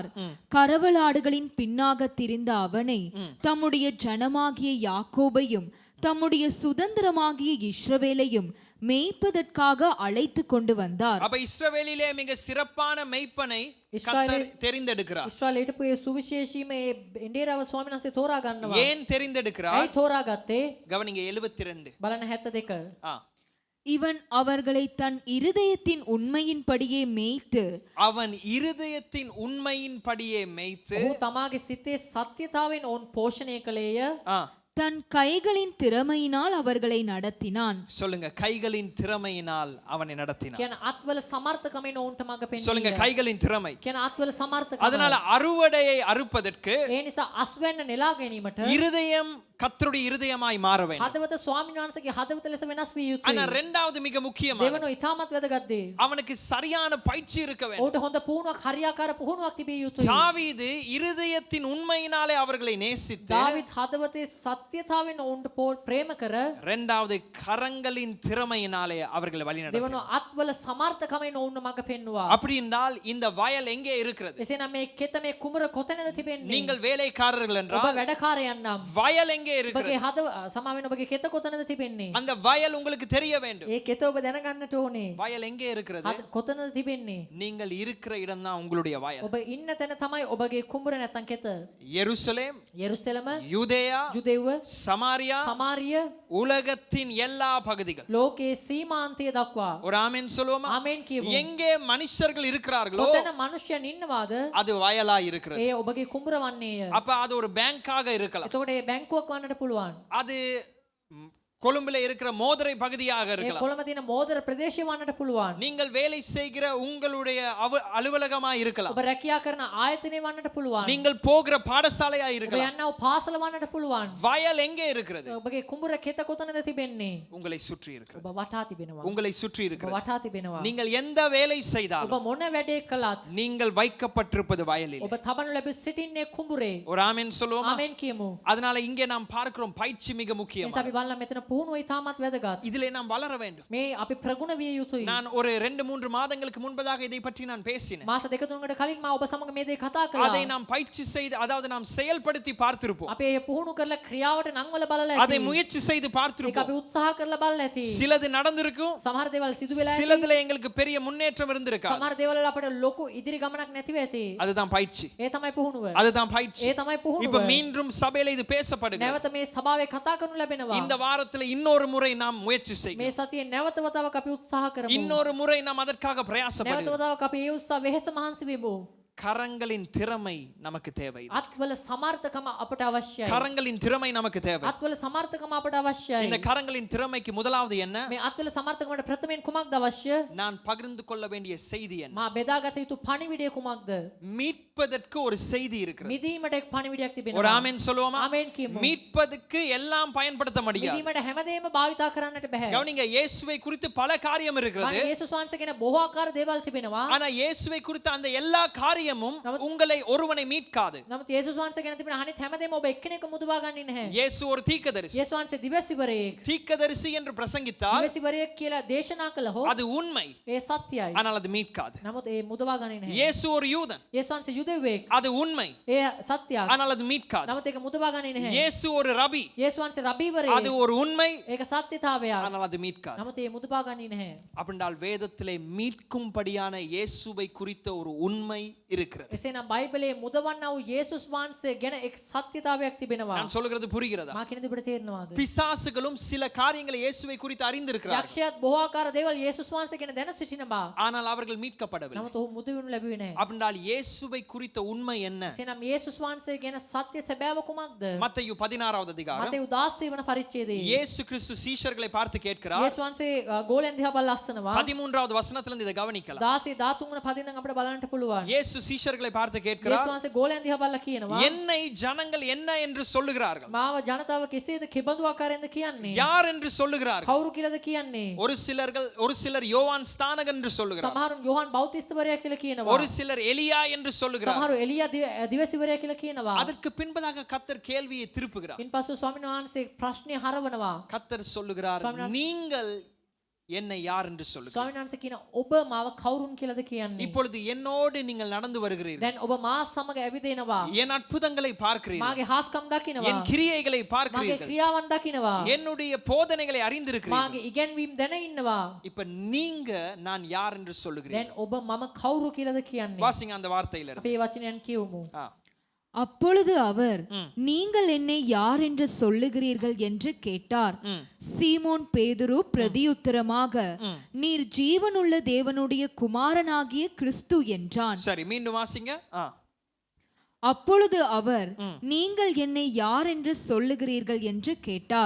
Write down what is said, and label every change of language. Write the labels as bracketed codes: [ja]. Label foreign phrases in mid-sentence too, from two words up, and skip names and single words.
[ta] கறவலாடுகளின் பின்னாக திரிந்த அவனை தம்முடைய ஜனமாகிய யாக்கோபையும் தம்முடைய சுதந்திரமாகிய இஸ்ரவேலையும் மேய்ப்பதற்காக அழைத்து கொண்டு வந்தார். அப்ப இஸ்ரவேலிலே மிக சிறப்பான மேய்ப்பனை கர்த்தர் தெரிந்தெடுக்கிறார். [si] ඉස්රායලට ඒ සුවිශේෂීම ඒ එඬේරව ස්වාමීන් වහන්සේ තෝරා ගන්නවා. [ta] ஏன் தெரிந்தெடுக்கிறார்? [si] ඇයි තෝරාගත්තේ? [ta] கவனிங்க 72. [si] බලන්න 72. [ta] இவன் அவர்களை தன் இருதயத்தின் உண்மையின்படியே மேய்த்து, அவன் இருதயத்தின் உண்மையின்படியே மேய்த்து, [si] ඔහු තමාගේ සිතේ සත්‍යතාවෙන් ඔවුන් පෝෂණය කළේය. [ta] தன் கைகளின் திறமையினால் அவர்களை நடத்தினான். சொல்லுங்க, கைகளின் திறமையினால் அவனை நடத்தினான். [si] කියන අත්වල සමර්ථකමෙන් ඔවුන්ට මඟ [ta] சொல்லுங்க, [si] පෙන්වීය. [ta] கைகளின் திறமை. [si] කියන අත්වල සමර්ථකම. [ta] அதனால அறுவடையை அறுப்பதற்கு [si] ඒ නිසා අස්වැන්න නෙලා ගැනීමට [ta] இருதயம் கர்த்தருடைய இருதயமாய் மாற வேண்டும். [si] හදවත ස්වාමීන් වහන්සේගේ හදවත ලෙස වෙනස් විය [ta] ஆனா [si] යුතුයි. [ta] இரண்டாவது மிக முக்கியமான, [si] දෙවනු ඉතාමත් වැදගත් දේ. [ta] அவனுக்கு சரியான பயிற்சி இருக்க வேண்டும். [si] ඔහුට හොඳ පුහුණුවක්, හරියාකාර පුහුණුවක් තිබිය යුතුයි. [ta] தாவீது இருதயத்தின் உண்மையினாலே அவர்களை நேசித்து, [si] දාවිත් හදවතේ සත්‍යතාවෙන් ඔවුන්ට ප්‍රේම කර, [ta] இரண்டாவது கரங்களின் திறமையினாலே அவர்களை வழிநடத்தினார். [si] දෙවනු අත්වල සමර්ථකමෙන් ඔවුන්ට මඟ පෙන්වුවා. [ta] அப்படி என்றால் இந்த வயல் எங்கே இருக்கிறது? [si] එසේනම් මේ කෙත මේ කුමර කොතැනද තිබෙන්නේ? [ta] நீங்கள் வேலைக்காரர்கள் [si] ඔබ [ta] என்றால் [si] වැඩකාරයන් නම් [ta] வயல் எங்கே இருக்கிறது? [si] ඔබගේ හදව සමාවෙන් ඔබගේ කෙත කොතැනද තිබෙන්නේ? [ta] அந்த வயல் உங்களுக்கு தெரிய வேண்டும். [si] ඒ කෙත ඔබ දැනගන්නට ඕනේ. [ta] வயல் எங்கே இருக்கிறது? [si] කොතැනද තිබෙන්නේ? [ta] நீங்கள் இருக்கிற இடம் தான் உங்களுடைய வயல். [si] ඔබ ඉන්න තැන තමයි ඔබගේ කුඹුර නැත්තම් කෙත. [ta] எருசலேம், [si] යෙරුසලම, [ta] யூதேயா, [si] ජුදෙව්ව, [ta] சமாரியா, [si] සමාරිය [ta] உலகத்தின் எல்லா பகுதிகள். [si] ලෝකයේ සීමාන්තය දක්වා. [ta] ஒரு ஆமென் சொல்லுவோமா? [si] ආමෙන් කියමු. [ta] எங்கே மனுஷர்கள் இருக்கிறார்களோ [si] කොතැන මනුෂ්‍යයන් ඉන්නවාද [ta] அது வயலா இருக்கிறது. [si] ඒ ඔබගේ කුඹුර වන්නේය. [ta] அப்ப அது ஒரு பேங்காக இருக்கலாம். [si] එතකොට ඒ බැංකුවක් වන්නට පුළුවන්. [ta] அது கொழும்புல இருக்கிற மோதிரை பகுதியாக [si] ඒ [ta] இருக்கலாம். [si] කොළඹ තියෙන මෝදර ප්‍රදේශය වන්නට පුළුවන්. [ta] நீங்கள் வேலை செய்கிற உங்களுடைய அலுவலகமா இருக்கலாம். [si] ඔබ රැකියා කරන ආයතනය වන්නට පුළුවන්. [ta] நீங்கள் போகிற பாடசாலையா [si] ඔබ [ta] இருக்கலாம். [si] යන්නව පාසල වන්නට පුළුවන්. [ta] வயல் எங்கே இருக்கிறது? [si] ඔබගේ කුඹුර කෙත කොතනද තිබෙන්නේ? [ta] உங்களை சுற்றி இருக்கிறது. [si] ඔබ වටා තිබෙනවා. [ta] உங்களை சுற்றி [si] ඔබ [ta] இருக்கிறது. [si] වටා තිබෙනවා. [ta] நீங்கள் எந்த வேலை [si] ඔබ [ta] செய்தாலும் [si] මොන වැඩේ කළත් [ta] நீங்கள் வைக்கப்பட்டிருப்பது வயலில். [si] ඔබ තබනු ලැබී සිටින්නේ කුඹුරේ. [ta] ஒரு ஆமென் சொல்லுவோமா? [si] ආමෙන් කියමු. [ta] அதனால இங்கே நாம் பார்க்கிறோம் பயிற்சி மிக [si] එනිසා [ta] முக்கியம். [si] අපි බලලා මෙතන පුහුණුව ඉතාමත් වැදගත්. [ta] இதிலே நாம் வளர வேண்டும். [si] මේ අපි ප්‍රගුණ විය යුතුයි. [ta] நான் ஒரு 2-3 மாதங்களுக்கு முன்பதாக இதை பற்றி நான் பேசினேன். [si] මාස දෙක තුනකට කලින් මා ඔබ සමග මේ දේ කතා කළා. [ta] அதை நாம் பயிற்சி செய்து அதாவது நாம் செயல்படுத்தி பார்த்திருப்போம். [si] අපි ඒ පුහුණු කරලා ක්‍රියාවට නංවල බලලා [ta] அதை [si] ඇති. [ta] முயற்சி செய்து [si] ඒක [ta] பார்த்திருப்போம். [si] අපි උත්සාහ කරලා බලලා ඇති. [ta] சிலது நடந்திருக்கும், [si] සමහර දේවල් සිදු වෙලා ඇති. [ta] சிலதுல எங்களுக்கு பெரிய முன்னேற்றம் இருந்திருக்கா. [si] සමහර දේවල් වල අපිට ලොකු ඉදිරි ගමනක් නැතිව ඇති. [ta] அதுதான் பயிற்சி. [si] ඒ තමයි පුහුණුව. [ta] அதுதான் பயிற்சி. [si] ඒ තමයි පුහුණුව. [ta] இப்ப மீண்டும் சபையில இது பேசப்படுகிறது. [si] නැවත මේ සභාවේ කතා කරනු ලැබෙනවා. [ta] இந்த வாரத்துல இன்னொரு முறை நாம் முயற்சி [si] මේ [ta] செய்கிறோம். [si] සතියේ නැවත වතාවක් අපි උත්සාහ කරමු. [ta] இன்னொரு முறை நாம் அதற்காக [si] නැවත [ta] பிரயாசப்படுகிறோம். [si] වතාවක් අපි ඒ උත්සාහ වෙහෙස මහන්සි වෙමු. [ta] கரங்களின் திறமை நமக்கு தேவை. [si] අත්වල සමර්ථකම අපට අවශ්‍යයි. [ta] கரங்களின் திறமை நமக்கு தேவை. [si] අත්වල සමර්ථකම අපට අවශ්‍යයි. [ta] இந்த கரங்களின் திறமைக்கு முதலாவது என்ன? [si] මේ අත්වල සමර්ථකමට ප්‍රථමයෙන් කුමක්ද අවශ්‍ය? [ta] நான் பகிர்ந்து கொள்ள வேண்டிய செய்தி என்ன? [si] මා බෙදාගත යුතු පණිවිඩය කුමක්ද? [ta] மீட்பதற்கு ஒரு செய்தி இருக்கிறது. [si] මිදීමට එක් පණිවිඩයක් [ta] ஒரு [si] තිබෙනවා. [ta] ஆமென் சொல்லுவோமா? [si] ආමෙන් කියමු. [ta] மீட்பதற்கு எல்லாம் பயன்படுத்த முடியாது. [si] මිදීමට හැමදේම භාවිතා කරන්නට බෑ. [ta] கவனிங்க, இயேசுவை குறித்து பல காரியம் இருக்கிறது. [si] මම යේසුස් වහන්සේ කියන බොහෝ ආකාර දේවල් තිබෙනවා. [ta] ஆனா இயேசுவை குறித்த அந்த எல்லா காரியமும் உங்களை ஒருவனை மீட்காது. [si] නමුත් යේසුස් වහන්සේ ගැන තිබෙන අනිත් හැමදේම ඔබ එක්කෙනෙක් මුදවා ගන්නේ නැහැ. [ta] இயேசு ஒரு தீர்க்கதரிசி. [si] යේසුස් වහන්සේ දිවසිවරයෙක්. [ta] தீர்க்கதரிசி என்று பிரசங்கித்தால் [si] දිවසිවරයෙක් කියලා දේශනා කළහොත් [ta] அது உண்மை. [si] ඒ සත්‍යයි. [ta] ஆனால் அது மீட்காது. [si] නමුත් ඒ මුදවා ගන්නේ නැහැ. [ta] இயேசு ஒரு யூதன். [si] යේසුස් වහන්සේ යුදෙව්වෙක්. [ta] அது உண்மை. [si] ඒ සත්‍යයක්. [ta] ஆனால் அது மீட்காது. [si] නමුත් ඒක මුදවා ගන්නේ නැහැ. [ta] இயேசு ஒரு ரபி. [si] යේසුස් වහන්සේ [ta] அது [si] රබීවරයෙක්. [ta] ஒரு உண்மை. [si] ඒක සත්‍යතාවයක්. [ta] ஆனால் அது மீட்காது. [si] නමුත් ඒ මුදවා ගන්නේ නැහැ. [ta] அப்படின்றால் வேதத்திலே மீட்கும்படியான இயேசுவை குறித்த ஒரு உண்மை இருக்கிறது. [si] එසේනම් බයිබලයේ මුදවන්නා වූ යේසුස් වහන්සේ ගැන එක් සත්‍යතාවයක් තිබෙනවා. [ta] நான் சொல்கிறது புரிகிறதா? [si] මා කියන දේ ඔබට තේරෙනවද? [ta] பிசாசுகளும் சில காரியங்களை இயேசுவை குறித்து அறிந்திருக்கிறார்கள். [si] යක්ෂයාත් බොහෝ ආකාර දේවල් යේසුස් වහන්සේ ගැන දැන සිටිනවා. [ta] ஆனால் அவர்கள் மீட்கப்படவில்லை. [si] නමුත් ඔහු මුදවනු ලැබුවේ නැහැ. [ta] அப்படின்றால் இயேசுவை குறித்த உண்மை என்ன? [si] එසේනම් යේසුස් වහන්සේ ගැන සත්‍ය සැබෑව කුමක්ද? [ta] மத்தேயு 16வது அதிகாரம். [si] මතෙව් 16 වන පරිච්ඡේදයේ [ta] இயேசு கிறிஸ்து சீஷர்களை பார்த்து கேட்கிறார். [si] යේසුස් වහන්සේ ගෝලයන් දිහා බලලා අස්සනවා. [ta] 13வது வசனத்திலிருந்து இதை கவனிக்கலாம். [si] 16 13 වන පදින් අපිට බලන්න පුළුවන්. [ta] இயேசு சீஷர்களை பார்த்து [si] යේසුස් [ta] கேட்கிறார், [si] වහන්සේ ගෝලයන් දිහා බලලා කියනවා [ta] என்னை ஜனங்கள் என்ன என்று சொல்லுகிறார்கள்? [si] මාව ජනතාව කෙසේද කෙබඳු ආකාරයෙන්ද කියන්නේ? [ta] யார் என்று சொல்லுகிறார்கள்? [si] කවුරු කියලාද කියන්නේ? [ta] ஒரு சிலர் யோவான் ஸ்நானகன் என்று சொல்லுகிறார். [si] සමහරුන් යෝහන් බෞතිස්තවරයා කියලා කියනවා. [ta] ஒரு சிலர் எலியா என்று சொல்லுகிறார். [si] සමහරු එලියා දිවසිවරයා කියලා කියනවා. [ta] அதற்கு பின்பதாக கர்த்தர் கேள்வியை திருப்புகிறார். [si] ඉන්පසු ස්වාමීන් වහන්සේ ප්‍රශ්නේ හරවනවා. [ta] கர்த்தர் சொல்லுகிறார், நீங்கள் என்னை யார் என்று சொல்லுகிறார். [si] ස්වාමීන් වහන්සේ කියන ඔබ මාව කවුරුන් කියලාද කියන්නේ? [ta] இப்பொழுது என்னோடு நீங்கள் நடந்து வருகிறீர்கள். [si] දැන් ඔබ මා සමග ඇවිදිනවා. [ta] என் அற்புதங்களை பார்க்கிறீர்கள். [si] මාගේ හාස්කම් දකිනවා. [ta] என் கிரியைகளை [si] මාගේ [ta] பார்க்கிறீர்கள். [si] ක්‍රියාවන් දකිනවා. [ta] என்னுடைய போதனைகளை அறிந்திருக்கிறீர்கள். [si] මාගේ ඉගැන්වීම් දැන ඉන්නවා. [ta] இப்ப நீங்க நான் யார் என்று சொல்லுகிறீர்கள். [si] දැන් ඔබ මම කවුරු කියලාද කියන්නේ? [ta] வாசிங்க அந்த வார்த்தையில இருந்து. [si] අපි මේ වචනයන් කියවමු. [ta] அப்பொழுது அவர் நீங்கள் என்னை யார் என்று சொல்லுகிறீர்கள் என்று கேட்டார். சீமோன் பேதுரு பிரதியுத்தரமாக நீர் ஜீவனுள்ள தேவனுடைய குமாரனாகிய கிறிஸ்து என்றான். சரி, மீண்டும் வாசிங்க. அப்பொழுது அவர் நீங்கள் என்னை யார் என்று சொல்லுகிறீர்கள் என்று கேட்டார்.